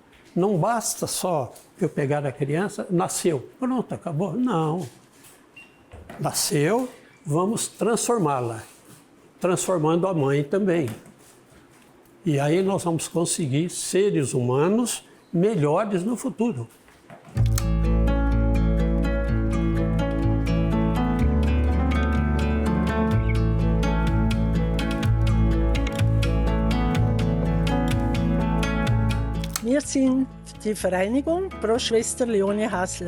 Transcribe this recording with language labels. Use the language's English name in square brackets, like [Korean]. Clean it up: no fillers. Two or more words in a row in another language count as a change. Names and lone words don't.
[Portuguese] Não basta só eu pegar a criança, nasceu, pronto, acabou. Não. Nasceu, vamos transformá-la, transformando a mãe também. E aí nós vamos conseguir seres humanos melhores no futuro. [German] Wir sind die Vereinigung Pro Schwester Leonie Hassler.